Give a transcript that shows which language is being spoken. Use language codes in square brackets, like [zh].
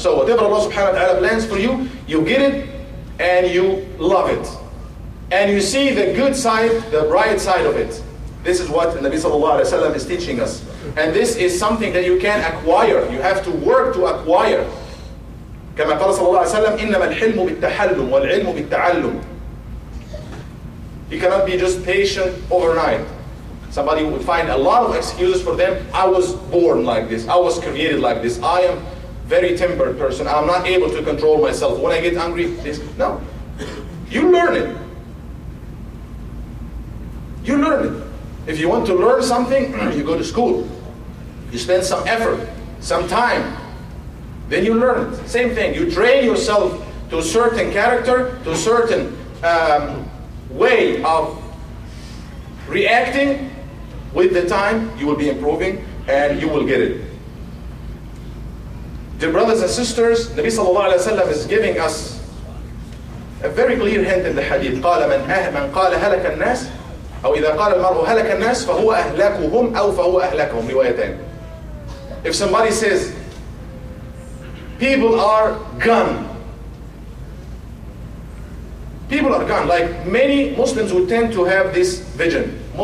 [en] So whatever Allah subhanahu wa ta'ala plans for you, you get it and you love it. And you see the good side, the bright side of it. This is what the Nabi sallallahu alayhi wa sallam is teaching us. And this is something that you can acquire. You have to work to acquire. [ar] كما قال صلى الله عليه وسلم إنما الحلم بالتحلم والعلم بالتعلم. [en] You cannot be just patient overnight. Somebody would find a lot of excuses for them. I was born like this. I was created like this. I am very tempered person. I'm not able to control myself. When I get angry, this. No. You learn it. You learn it. If you want to learn something, you go to school. You spend some effort, some time. Then you learn it. Same thing. You train yourself to a certain character, to a certain way of reacting. With the time, you will be improving and you will get it. Dear brothers and sisters, Nabi sallallahu alayhi wa sallam is giving us a very clear hint in the hadith. [ar] قال من قال هلك الناس أو إذا قال المرء هلك الناس فهو أهلكهم أو فهو أهلكهم روايتان. [en] If somebody says people are gone, people are gone, like many Muslims would tend to have this vision.